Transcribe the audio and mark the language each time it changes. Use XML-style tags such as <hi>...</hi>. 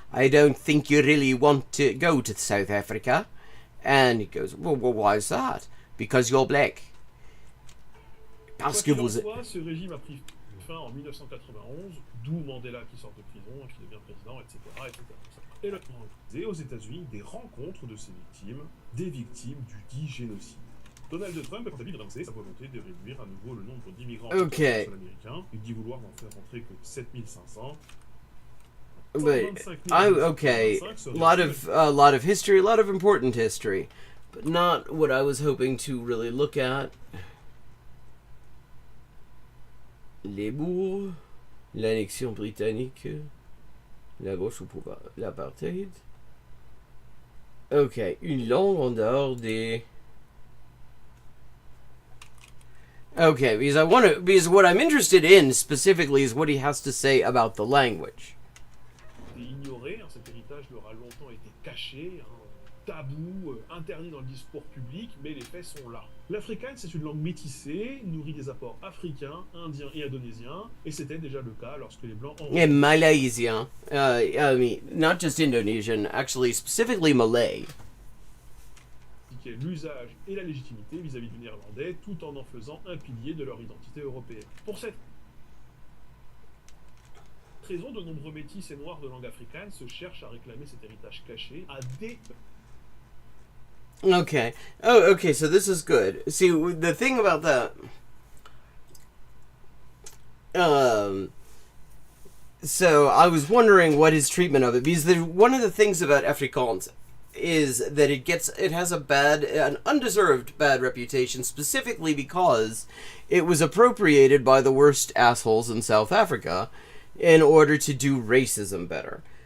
<en>I don't think you really want to go to South Africa. And he goes, well, why is that? Because you're black.</en> <fr>Parce que Quoi vous... qu'il en soit, ce régime a pris fin en 1991, d'où Mandela qui sort de prison, qui devient président, etc. Et là, organisé aux États-Unis des rencontres de ces victimes, des victimes du dit génocide. Donald Trump a quant à lui annoncé sa volonté de réduire à nouveau le nombre d'immigrants américains. Il dit vouloir n'en faire rentrer que 7500.</fr> <en>But okay, a lot of history, a lot of important history, but not what I was hoping to really look at.</en> <fr>Les bourgs, l'annexion britannique, la gauche au pouvoir, l'apartheid. Okay, une langue en dehors des.</fr> <en>Okay, because what I'm interested in specifically is what he has to say about the language.</en> <fr>Ignoré, cet héritage leur a longtemps été caché, tabou, interdit dans le discours public, mais les faits sont là. L'afrikaans, c'est une langue métissée, nourrie des apports africains, indiens et indonésiens, et c'était déjà le cas lorsque les Blancs</fr> <en>Yeah, Malaysian. I mean, not just Indonesian, actually, specifically Malay.</en> <fr>L'usage et la légitimité vis-à-vis du néerlandais, tout en faisant un pilier de leur identité européenne. Pour cette raison, de nombreux métis et noirs de langue africaine se cherchent à réclamer cet héritage caché à des...</fr> <en>Okay. Oh, okay, so this is good. See, the thing about that... So, I was wondering what his treatment of it, because one of the things about Afrikaans is that it has an undeserved bad reputation, specifically because it was appropriated by the worst assholes in South Africa in order to do racism better.</en>